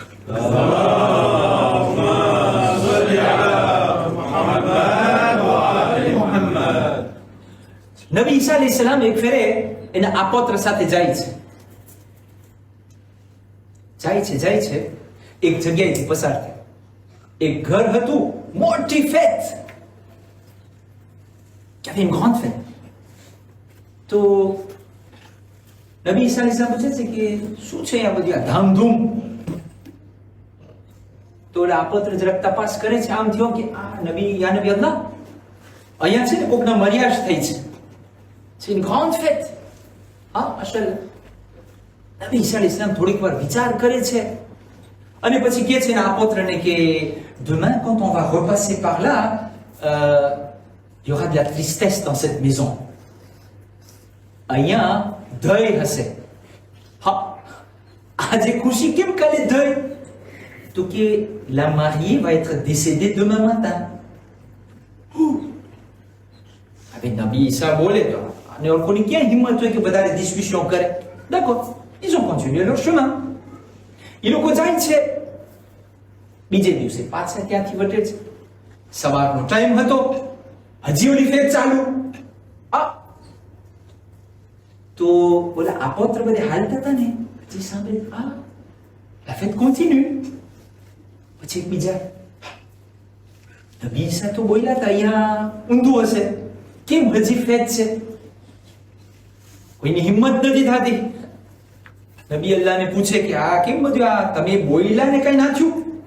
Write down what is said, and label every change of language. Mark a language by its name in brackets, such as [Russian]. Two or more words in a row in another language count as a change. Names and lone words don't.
[Gujarati] નબી ઈસા [Arabic] عليه السلام [Gujarati] એક ફેરે એના આપોત્ર સાથે જાય છે, એક જગ્યાએથી પસાર થાય. એક ઘર હતું, મોટી ફેટ, [French] une grande fête. [Gujarati] તો નબી ઈસા [Arabic] عليه السلام [Gujarati] પૂછે છે કે શું છે આ બધી આ ધામધૂમ? તો આપોત્ર જરાક તપાસ કરે છે, આમ થયો કે આ [Arabic] نبي الله, [Gujarati] અહીંયા છે ને કોકના મર્યાદ થઈ છે. [French] C'est une grande fête. [Gujarati] હા, માશાઅલ્લાહ. નબી ઈસા [Arabic] عليه السلام [Gujarati] થોડીક વાર વિચાર કરે છે અને પછી કહે છે આ પુત્રને કે [French] demain quand on va repasser par là, il y aura de la tristesse dans cette maison. [Gujarati] અહીંયા દય હશે. હા, આજે ખુશી કેમ, કાલે દય? તો કે [French] la mariée va être décédée demain matin. [Gujarati] હવે નબી ઈસા બોલે તો અને લોકોની ક્યાં હિંમત હોય કે વધારે ડિસ્કશન કરે? [French] d'accord, ils ont continué leur chemin. [Gujarati] એ લોકો જાય છે. બીજે દિવસે પાછા ત્યાંથી વટે છે. સવારનો ટાઈમ હતો, હજી ઓલી ફેર ચાલુ. તો બોલા આપોત્ર બધે હાલતા હતા ને, પછી સાંભળે [French] la fête continue. [Gujarati] પછી એકબીજા નબી ઈસા તો બોલ્યા હતા અહીંયા ઊંધું હશે, કેમ હજી ફેત છે? કોઈની હિંમત નથી થતી. નબી અલ્લાહને પૂછે કે આ કેમ બધું, આ તમે બોલ્યા ને કઈ ના થયું?